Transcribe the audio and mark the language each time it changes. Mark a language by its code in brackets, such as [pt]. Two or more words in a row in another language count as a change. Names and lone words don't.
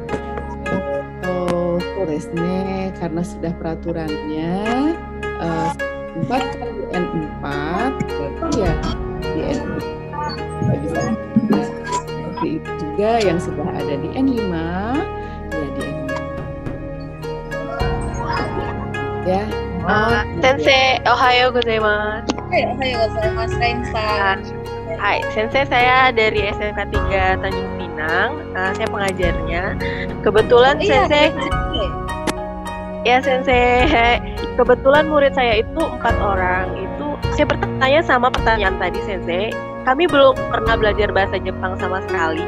[id] Resne karena sudah peraturannya 4 kali N4 berarti ya di N5 bisa seperti itu juga yang sudah ada di N5 ya di N5 ya. [ja] 先生、おはようございます. おはようございます、Rainさん. はい、先生, [id] saya dari SMK 3 Tanjung Pinang. Saya pengajarnya. Kebetulan Sensei. Ya Sensei, kebetulan murid saya itu 4 orang. Itu saya bertanya sama pertanyaan tadi Sensei. Kami belum pernah belajar bahasa Jepang sama sekali.